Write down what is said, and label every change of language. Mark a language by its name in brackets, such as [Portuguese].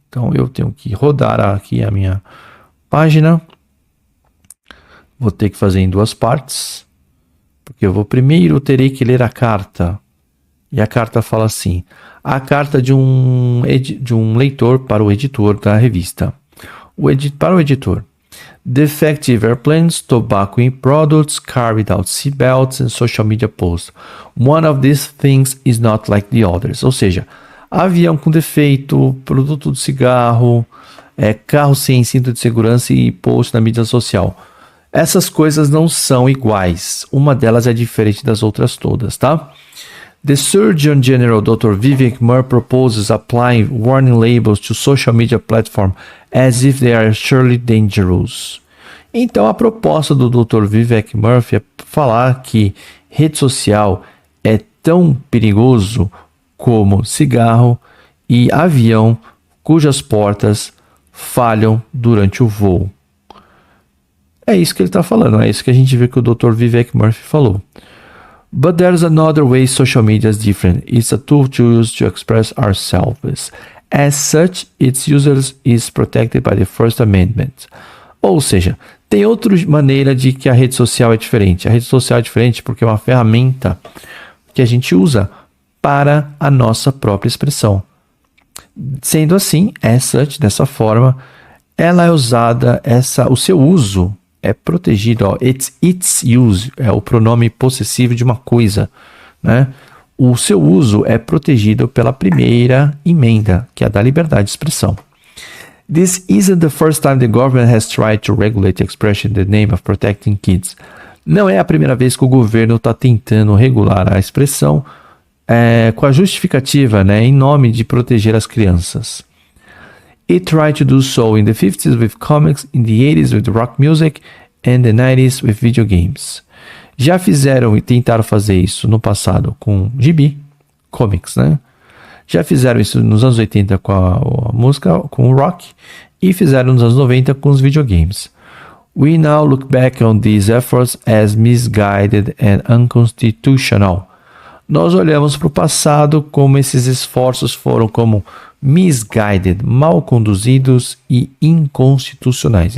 [Portuguese] Então, eu tenho que rodar aqui a minha página. Vou ter que fazer em duas partes, porque eu vou primeiro terei que ler a carta. E a carta fala assim, a carta de um leitor para o editor da revista. Para o editor. [English] Defective airplanes, tobacco products, carried out seatbelts and social media posts. One of these things is not like the others. [Portuguese] Ou seja, avião com defeito, produto de cigarro, carro sem cinto de segurança e post na mídia social. Essas coisas não são iguais. Uma delas é diferente das outras todas, tá? [English] The Surgeon General Dr. Vivek Murthy proposes applying warning labels to social media platforms as if they are surely dangerous. [Portuguese] Então, a proposta do Dr. Vivek Murthy é falar que rede social é tão perigoso como cigarro e avião cujas portas falham durante o voo. É isso que ele está falando, é isso que a gente vê que o Dr. Vivek Murthy falou. [English] But there's another way social media is different. It's a tool to use to express ourselves. As such, its users is protected by the First Amendment. [Portuguese] Ou seja, tem outra maneira de que a rede social é diferente. A rede social é diferente porque é uma ferramenta que a gente usa para a nossa própria expressão. Sendo assim, [English] as such, [Portuguese] dessa forma, ela é usada, o seu uso é protegido, ó, [English] its use, [Portuguese] é o pronome possessivo de uma coisa, né? O seu uso é protegido pela primeira emenda, que é a da liberdade de expressão. [English] This isn't the first time the government has tried to regulate expression in the name of protecting kids. [Portuguese] Não é a primeira vez que o governo está tentando regular a expressão com a justificativa, né, em nome de proteger as crianças. [English] It tried to do so in the 50s with comics, in the 80s with rock music, and the 90s with video games. [Portuguese] Já fizeram e tentaram fazer isso no passado com gibi, comics, né? Já fizeram isso nos anos 80 com a música, com o rock, e fizeram nos anos 90 com os videogames. [English] We now look back on these efforts as misguided and unconstitutional. [Portuguese] Nós olhamos para o passado como esses esforços foram como misguided, mal conduzidos e inconstitucionais.